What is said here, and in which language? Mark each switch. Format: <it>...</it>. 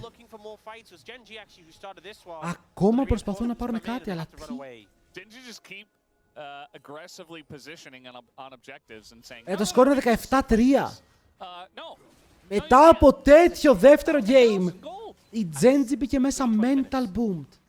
<en>looking for more fights. It was Geng actually who started this one.</en> <el>Ακόμα προσπαθούν να πάρουν κάτι, αλλά τι.</el> <en>Didn't you just keep aggressively positioning on objectives and saying.</en> <el>Το σκορ είναι 17-3.</el> <en>No.</en> <el>Μετά από τέτοιο δεύτερο game, η Genji μπήκε μέσα</el> <en>mental boomed.</en>